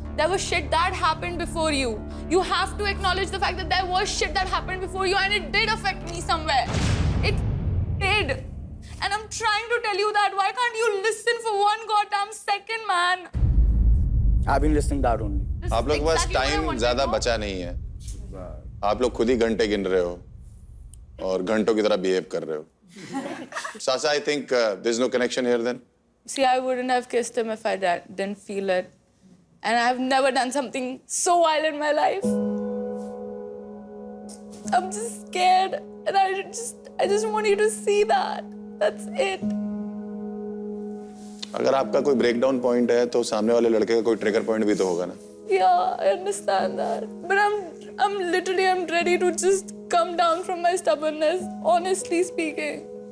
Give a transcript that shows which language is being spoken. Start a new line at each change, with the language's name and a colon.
English: There was shit that happened before you. You have to acknowledge the fact that there was shit that happened before you, and it did affect me somewhere. It did. And I'm trying to tell you that. Why can't you listen for one goddamn second, man? I've been listening that only.
Hindi: आप लोग के पास time ज्यादा बचा नहीं है, आप लोग खुद ही घंटे गिन रहे हो और घंटों की तरह बिहेव कर रहे हो।
English: Sasa, I think there's no connection here then? See, I wouldn't have kissed him if I didn't feel it. And I've never done something so wild in my life. I'm just scared. And I just want you to see that. That's it.
Hindi: अगर आपका कोई breakdown point है तो सामने वाले लड़के का कोई ट्रिगर पॉइंट भी तो होगा ना?
English: Yeah, I understand that. But I'm ready to just come down from my stubbornness, honestly speaking.